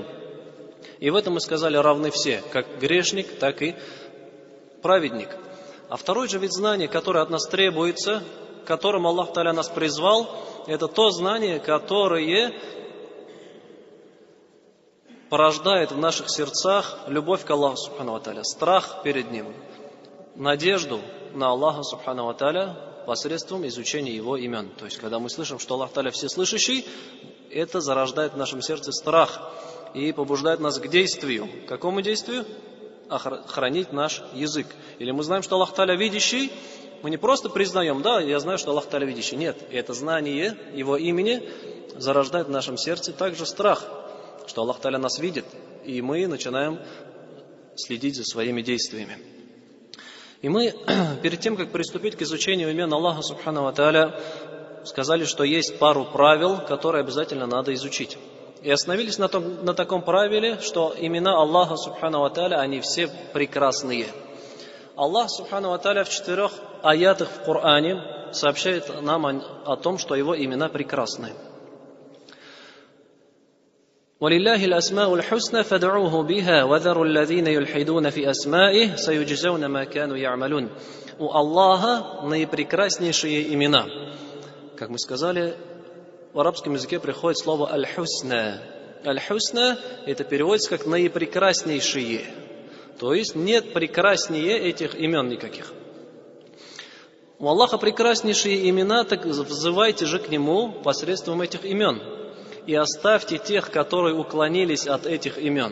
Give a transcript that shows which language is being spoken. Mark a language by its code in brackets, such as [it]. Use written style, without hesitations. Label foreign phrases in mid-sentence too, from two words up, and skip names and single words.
[ru] И в этом мы сказали равны все, как грешник, так и праведник. А второй же вид знания, который от нас требуется, к которому Аллах Тааля нас призвал, это то знание, которое порождает в наших сердцах любовь к Аллаху [ar] سبحانه وتعالى, [ru] страх перед Ним, надежду на Аллаха [ar] سبحانه وتعالى [ru] посредством изучения Его имен. То есть, когда мы слышим, что Аллах Тааля всеслышащий, это зарождает в нашем сердце страх и побуждает нас к действию. К какому действию? Хранить наш язык. Или мы знаем, что Аллах Тааля видящий, мы не просто признаем: да, я знаю, что Аллах Тааля видящий. Нет, это знание Его имени зарождает в нашем сердце также страх, что Аллах Тааля нас видит, и мы начинаем следить за своими действиями. И мы, перед тем, как приступить к изучению имен Аллаха [ar] سبحانه وتعالى, [ru] сказали, что есть пару правил, которые обязательно надо изучить. И остановились на таком правиле, что имена Аллаха [ar] سبحانه وتعالى, [ru] они все прекрасные. Аллах [ar] سبحانه وتعالى [ru] в 4 аятах в Коране сообщает нам о том, что Его имена прекрасны. [ar] وَلِلَّهِ الْأَسْمَاءُ الْحُسْنَى فَادْعُوهُ بِهَا وَذَرُوا الَّذِينَ يُلْحِدُونَ فِي أَسْمَائِهِ سَيُجْزَوْنَ مَا كَانُوا يَعْمَلُونَ. [ru] У Аллаха наипрекраснейшие имена. Как мы сказали, в арабском языке приходит слово «аль-хусна». «Аль-хусна» это переводится как «наипрекраснейшие». То есть нет прекраснее этих имен никаких. У Аллаха прекраснейшие имена, так взывайте же к Нему посредством этих имен. И оставьте тех, которые уклонились от этих имен.